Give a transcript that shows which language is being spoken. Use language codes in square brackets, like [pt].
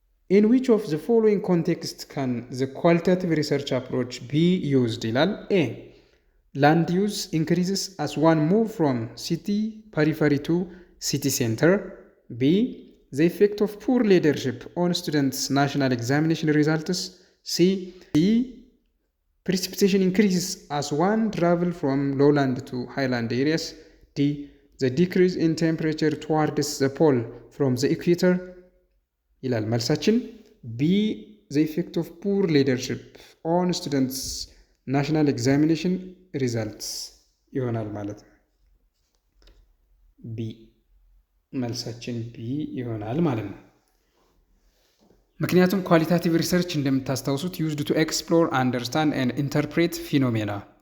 [en] ኢን ዊች ኦፍ ዘ ፎሎዊንግ ኮንቴክስት ካን ዘ ኳሊታቲቭ ሪሰርች አፕሮች ቢ ዩዝድ [am] ይላል። [en] ኤ ላንድ ዩዝ ኢንክሪዝስ አስ ዋን ሙቭ ፍሮም ሲቲ ፐሪፈሪ ቱ ሲቲ ሴንተር። ቢ the effect of poor leadership on students' national examination results. C. Precipitation increases as one travel from lowland to highland areas. D. The decrease in temperature towards the pole from the equator. [am] ይላል መልሳችን B. [en] The effect of poor leadership on students' national examination results [am] ይሆናል ማለት ነው። B መልሳችን ቢ ይሆናል ማለት ነው። ምክንያቱም ኳሊታቲቭ ሪሰርች እንደምታስታውሱት [en] ዩዝድ ቱ ኤክስፕሎር፣ አንደርስታንድ ኤንድ ኢንተርፕሬት ፊኖሜና፣